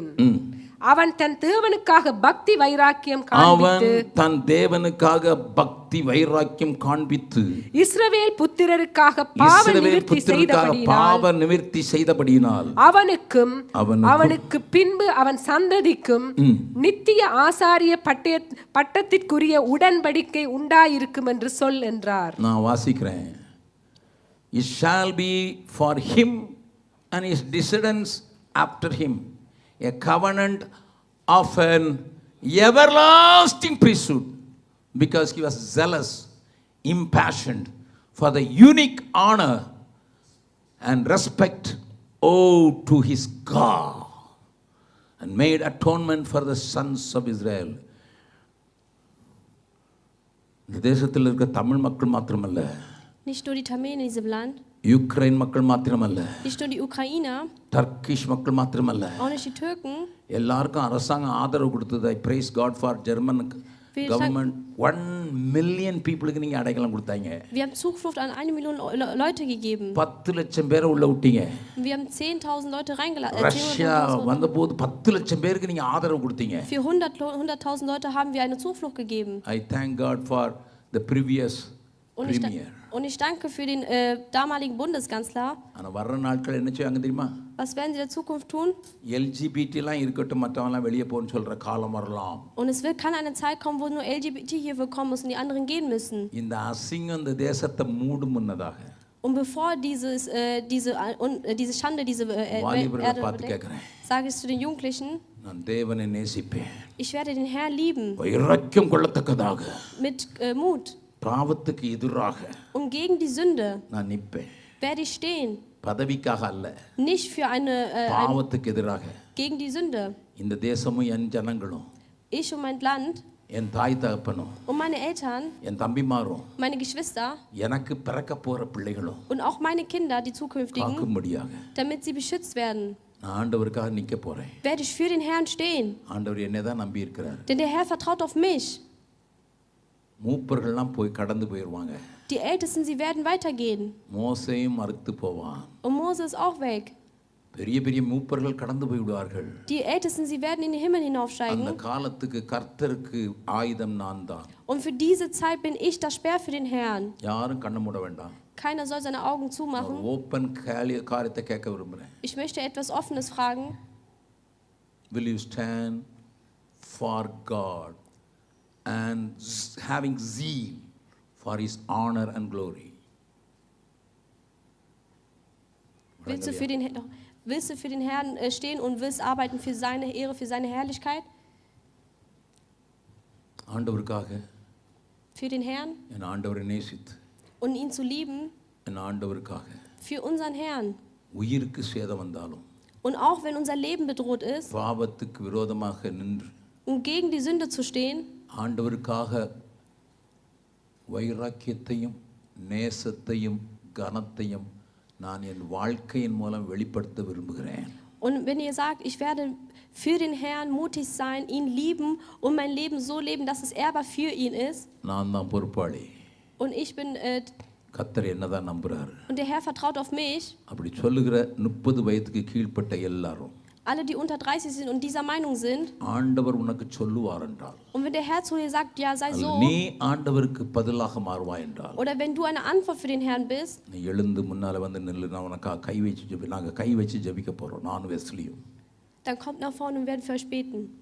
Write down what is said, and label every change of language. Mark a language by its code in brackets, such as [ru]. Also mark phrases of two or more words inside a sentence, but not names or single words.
[ta] அவன் தன் தேவனுக்காக பக்தி வைராக்கியம் காண்பித்து இஸ்ரவேல் புத்திரருக்காக பாவ நிவர்த்தி செய்தபடியினால் அவனுக்கு பின்பு அவன் சந்ததிக்கும் நித்திய ஆசாரிய பட்டத்திற்குரிய உடன்படிக்கை உண்டாயிருக்கும் என்று சொல் என்றார். நான் வாசிக்கிறேன். [en] It shall be for him and his descendants after him a covenant of an everlasting priesthood, because he was zealous, impassioned for the unique honor and respect owed to his God, and made atonement for the sons of Israel. [ta] இந்த தேசத்தில் இருக்க தமிழ் மக்கள் மாத்திரமல்ல, [de] nicht nur die Tamänen in diesem Land, [ta] யுக்ரைன் மக்கள் மாத்திரமல்ல, [de] nicht nur die Ukrainer, [ta] டர்க்கிஷ் மக்கள் மாத்திரமல்ல, [de] auch nicht die Türken, [ta] எல்லாருக்கும் அரசாங்கம் ஆதரவு கொடுத்தது. [en] I praise God for German government. 1 million people [ta] க்கு நீங்க அடைக்கலம் கொடுத்தாங்க. [de] Wir haben Zuflucht an 1 Million Leute gegeben. [ta] 10 லட்சம் பேரை உள்ள விட்டீங்க. [de] Wir haben 10.000 Leute reingelassen. [ta] ரஷ்யா வந்தபோது 10 லட்சம் பேருக்கு நீங்க ஆதரவு கொடுத்தீங்க. [de] Für 100.000 Leute haben wir eine Zuflucht gegeben. [en] I thank God for the previous premier. [de] Und ich danke für den damaligen Bundeskanzler. [ta] ஆனா வர்ற நாட்கள் என்ன செய்வாங்க தெரியுமா? [de] Was werden sie in der Zukunft tun? [ta] LGBT எல்லாம் இருக்கட்டும், மற்றவங்கலாம் வெளியே போன்னு சொல்ற காலம் வரலாம். [de] Und es kann eine Zeit kommen, wo nur LGBT hier willkommen ist und die anderen gehen müssen. [ta] இந்த அசிங்கம் இந்த தேசத்தை மூடும் முன்னதாக. [de] Und bevor diese Schande, diese [ta] வாலிபர்களை [de] Erde [ta] பார்த்து [de] bedeckt, [ta] கேட்கிறேன், [de] sage ich zu den Jugendlichen, [ta] நான் தேவனை நேசிப்பேன், [de] ich werde den Herrn lieben [ta] வைராக்கியம் கொள்ளத்தக்கதாக, [de] mit Mut [ta] பாவத்துக்கு எதிராக [de] und gegen die Sünde [ta] நான் நிற்பேன். [de] werde ich stehen, [ta] பதவிக்காக அல்ல, [de] nicht für [ta] பாவத்துக்கு எதிராக. [de] gegen die Sünde. [ta] இந்த தேசமும் என் ஜனங்களும், [de] Ich und mein Land [ta] என் தாய் தகப்பனும், [de] und meine Eltern, [ta] என் தம்பிமாரும், [de] meine Geschwister [ta] எனக்கு பிறக்க போற பிள்ளைகளும் [de] und auch meine Kinder, die zukünftigen, [ta] காக்கும்படியாக [de] damit sie beschützt werden, [ta] நான் ஆண்டவருக்காக நிக்க போறேன். [de] werde ich für den Herrn stehen. [ta] ஆண்டவர் என்னை தான் நம்பி இருக்கிறார். [de] Denn der Herr vertraut auf mich. [ta] மூப்பர்கள்லாம் போய் கடந்து போயிடுவாங்க. [de] Die Ältesten, sie werden weitergehen. [ta] மோசேயும் மறுத்து போவான். [de] Und Mose ist auch weg. [ta] பெரிய பெரிய மூப்பர்கள் கடந்து போய் விடுவார்கள். [de] Die Ältesten, sie werden in den Himmel [ta] அந்த [de] hinaufsteigen. [ta] காலத்துக்கு கர்த்தருக்கு ஆயுதம் நான் தான். [de] Und für diese Zeit bin ich das Speer für den Herrn. [ta] யாரும் கண்ண மூட வேண்டாம். [de] Keiner soll seine Augen zumachen. [ta] ஓப்பன் காரியத்தை கேட்க விரும்புறேன். [de] Ich möchte etwas Offenes fragen. [en] Will you stand for God and having zeal for his honor and glory? [de] Willst du für den Herrn stehen und willst arbeiten für seine Ehre, für seine Herrlichkeit? [ta] ஆண்டவருக்காக, [de] Für den Herrn [ta] என் ஆண்டவரை நேசித்து, [de] und ihn zu lieben, [ta] என் ஆண்டவருக்காக [de] für unseren Herrn. [ta] உயிருக்கு சேதம் வந்தாலும், [de] Und auch wenn unser Leben bedroht ist, [ta] பாவத்துக்கு விரோதமாக நின்று [de] um gegen die Sünde zu stehen, [ta] ஆண்டவருக்காக வைராக்கியத்தையும் நேசத்தையும் கனத்தையும் நான் என் வாழ்க்கையின் மூலம் வெளிப்படுத்த விரும்புகிறேன். [de] und wenn ihr sagt, ich werde für den Herrn mutig sein, ihn lieben und mein Leben so leben, dass es ehrbar für ihn ist, [ta] நான் தான் பொறுப்பாளி. [de] und ich bin [ta] கர்த்தர் என்னதான் நம்புறாரு. [de] und der Herr vertraut auf mich, [ta] அப்படி சொல்லுகிற 30 வயதுக்கு கீழ்ப்பட்ட எல்லாரும், [de] alle, die unter 30 sind und dieser Meinung sind, [ta] ஆண்டவர் உனக்கு சொல்லுவார் என்றால், [de] und wenn der Herr zu dir sagt, ja, sei so, [ta] நீ ஆண்டவருக்கு பதிலாக மாறுவாய் என்றால், [de] oder wenn du eine Antwort für den Herrn bist, [ta] நீ எழுந்து முன்னால வந்து நில்லு, நான் உனக்காக கை வச்சு நாங்கள் கை வச்சு ஜெபிக்க போறோம், நானும் வெஸ்லியும். [de] dann kommt nach vorne und werden für euch beten.